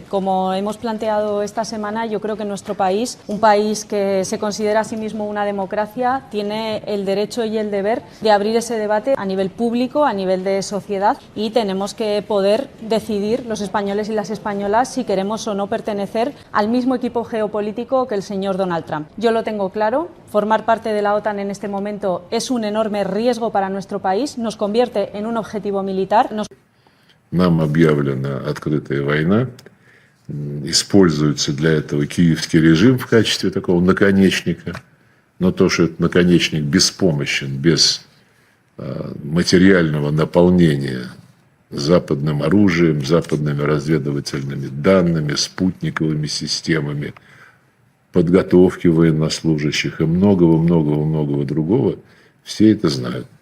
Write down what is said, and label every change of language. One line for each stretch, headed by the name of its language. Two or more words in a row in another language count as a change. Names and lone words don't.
Spanish: Como hemos planteado esta semana, yo creo que nuestro país, un país que se considera a sí mismo una democracia, tiene el derecho y el deber de abrir ese debate a nivel público, a nivel de sociedad, y tenemos que poder decidir, los españoles y las españolas, si queremos o no pertenecer al mismo equipo geopolítico que el señor Donald Trump. Yo lo tengo claro, formar parte de la OTAN en este momento es un enorme riesgo para nuestro país, nos convierte en un objetivo militar.
Russian: Нам объявлена открытая война, используется для этого киевский режим в качестве такого наконечника, но то, что этот наконечник беспомощен, без материального наполнения западным оружием, западными разведывательными данными, спутниковыми системами, подготовки военнослужащих и многого другого, все это знают.